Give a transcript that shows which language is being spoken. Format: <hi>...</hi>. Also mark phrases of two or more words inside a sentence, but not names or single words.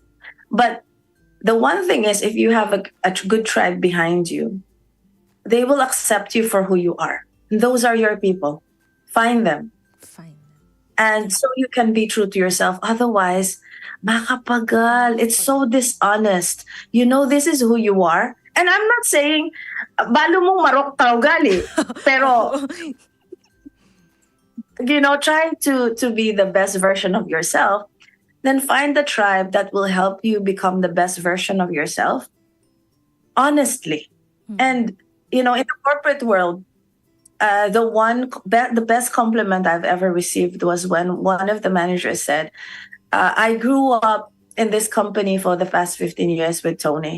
<en>But the one thing is, if you have a good tribe behind you, they will accept you for who you are. Those are your people. Find them. And so you can be true to yourself. Otherwise, makapagal. It's so dishonest. This is who you are. And I'm not saying,</en> <pam>balo mong marok tao gali. Pero,</pam> <en>try to be the best version of yourself. Then find the tribe that will help you become the best version of yourself. Honestly. And, in the corporate world, the best compliment I've ever received was when one of the managers said, I grew up in this company for the past 15 years with Toni.</en>